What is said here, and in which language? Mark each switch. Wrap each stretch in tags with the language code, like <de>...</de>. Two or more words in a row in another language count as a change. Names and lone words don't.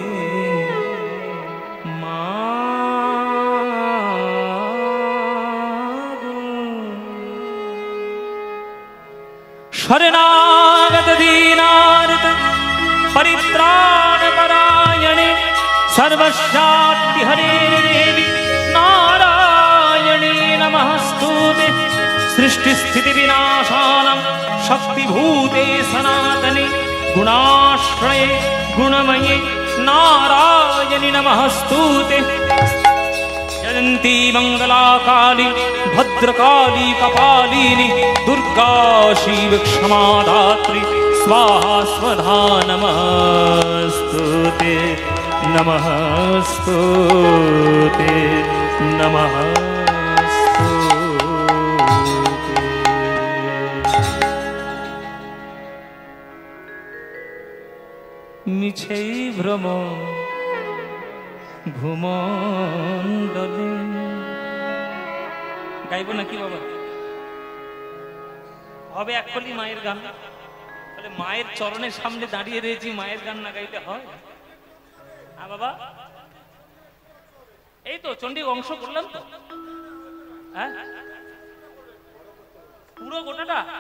<sa>শরণাগত দীনার্ত পরিত্রাণ পরায়ণে সর্বস্যার্থি হরে দেবী নারায়ণী নমস্তুতে। সৃষ্টি স্থিতি বিনাশানাং শক্তিভূতে সনাতনে গুণাশ্রয়ে গুণময়ে নারায়ণী নমস্তুতে। জয়ন্ती मंगला काली भद्रकाली कपालिनी दुर्गा शिव क्षमा दात्री स्वाहा स्वधा नमस्तुते नमस्तुते नमस्तुते।</sa> <bn>মিছৈ ভ্রম ভূমণ্ডলে গাইবো নাকি বাবা? হবে একলি মায়ের গান। তাহলে মায়ের চরণের সামনে দাঁড়িয়ে রয়েছি, মায়ের গান না গাইতে হয়? বাবা এই তো চণ্ডী অংশ করলাম তো, হ্যাঁ পুরো গোটাটা।</bn>